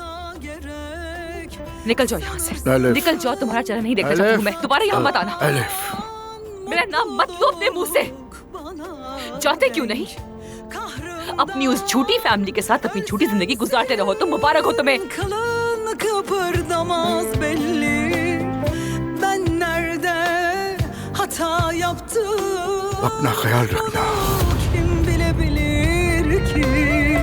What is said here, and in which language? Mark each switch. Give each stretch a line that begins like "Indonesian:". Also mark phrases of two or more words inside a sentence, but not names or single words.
Hindi: निकल जाओ यहाँ से, एलिफ। निकल जाओ। तुम्हारा चेहरा नहीं देखना चाहती हूँ मैं। दोबारा यहाँ मत आना। एलिफ। मेरा नाम मत लो अपने मुंह से। जाते क्यों नहीं? अपनी उस झूठी फैमिली के साथ अपनी झूठी जिंदगी गुजारते रहो। तुम मुबारक हो तुम्हें।
Turkish: Kılın kıpırdamaz belli. Ben nerede hata yaptım?
Hindi: अपना ख्याल रखना।
Turkish: Kim bilebilir ki?